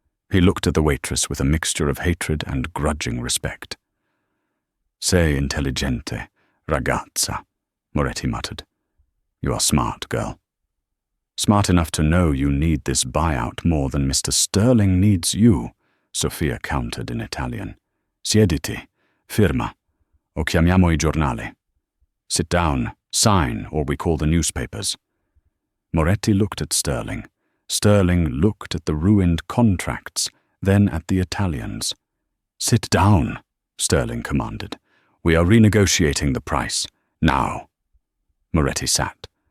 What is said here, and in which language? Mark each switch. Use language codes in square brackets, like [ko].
[en] He looked at the waitress with a mixture of hatred and grudging respect. [it] "Sei intelligente, ragazza," [en] Moretti muttered. "You are smart, girl. Smart enough to know you need this buyout more than Mr. Sterling needs you," Sophia countered in Italian. [it] "Siediti, firma, o chiamiamo I giornali. [en] Sit down, sign, or we call the newspapers." Moretti looked at Sterling. Sterling looked at the ruined contracts, then at the Italians. "Sit down," Sterling commanded. "We are renegotiating the price. Now." Moretti sat.